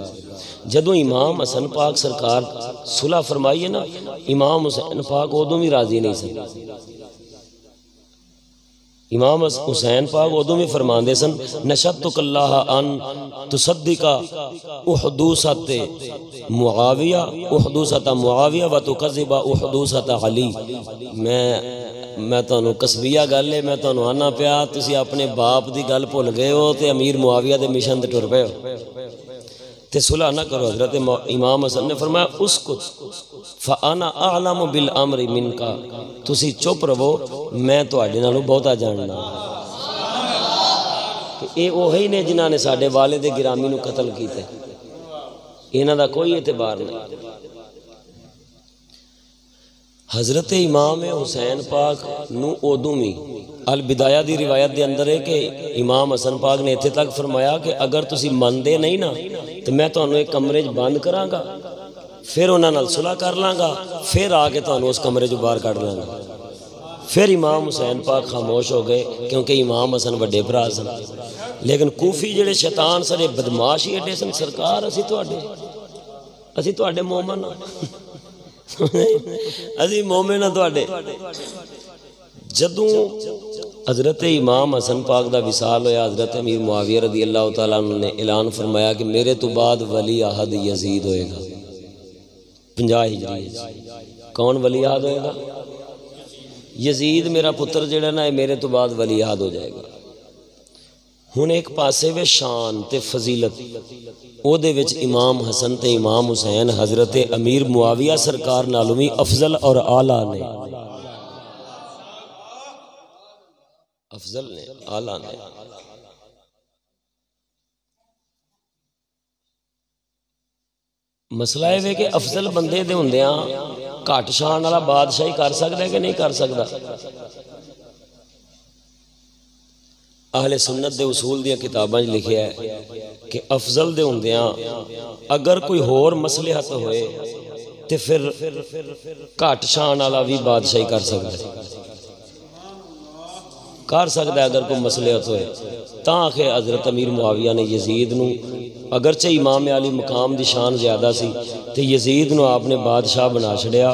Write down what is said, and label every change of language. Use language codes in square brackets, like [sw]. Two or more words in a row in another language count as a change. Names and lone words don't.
[pa] جدوں امام حسن پاک سرکار صلح فرمائی ہے نا، امام حسین پاک ادوں بھی راضی نہیں سن، امام حسین پاک ادوں بھی فرماندے سن [ar] نشدتک اللہ ان تصدق احدوثت معاویہ احدوثت معاویہ و تکذب احدوثت علی، [pa] میں تانوں قصبیہ گل ہے، میں تانوں آنا پیا تسی اپنے باپ دی گل بھول گئے ہو تے امیر معاویہ دے مشن تے ٹر پئے ہو تے صلح نہ کرو۔ [ur] حضرت امام حسن نے فرمایا [ar] اسکت فانا اعلم بالامر منک، [pa] تسی چپ رہو میں تواڈے نالوں بہتا جاننا۔ اے اوہی نے جنہاں نے ساڈے والد گرامی نو قتل کیتا، انہاں دا کوئی اعتبار نہیں۔ حضرت امام حسین پاک نو ادوں بھی البدایہ دی روایت دے اندر ہے کہ امام حسن پاک نے اتنے تک فرمایا کہ اگر تسی مندے نہیں نا تو میں تانوں ایک کمرے بند کراں گا، پھر انہاں نال صلح کر لاں گا، پھر آ کے تانوں اس کمرے جو باہر کڈ لاں گا۔ پھر امام حسین پاک خاموش ہو گئے کیونکہ امام حسن وڈے بھرا سن، لیکن کوفی جڑے شیطان سارے بدماش ہی ایڈے سن، سرکار اسی تواڈے مومن ہاں، اسی مومن ہاں تواڈے۔ جدوں حضرت امام حسن پاک دا وصال ہویا، حضرت امیر معاویہ [ar] رضی اللہ تعالیٰ عنہ [pa] نے اعلان فرمایا کہ میرے تو بعد ولی عہد یزید ہوئے گا 50 ہجری۔ کون ولی عہد ہوئے گا؟ یزید میرا پتر جڑا نا میرے تو بعد ولی عہد ہو جائے گا۔ ہن ایک پاسے وے شان تے فضیلت او دے وچ امام حسن تے امام حسین حضرت امیر معاویہ سرکار نالوں بھی افضل اور اعلیٰ نے، افضل نے، اعلیٰ نے۔ مسئلہ ہے کہ افضل بندے دے ہوندیاں گھٹ شان والا بادشاہی کر سکتا ہے کہ نہیں کر سکتا؟ اہل سنت دے اصول دیاں کتاباں لکھیا ہے کہ افضل دے ہوندیاں اگر کوئی ہور مصلحت ہوئے تے پھر گھٹ شان والا بھی بادشاہی کر سکتا ہے اگر کوئی مصلحت ہوئے۔ تاں کہ حضرت امیر معاویہ نے یزید نو اگرچہ امام علی مقام دی شان زیادہ سی تے یزید نو آپ نے بادشاہ بنا چھڑیا۔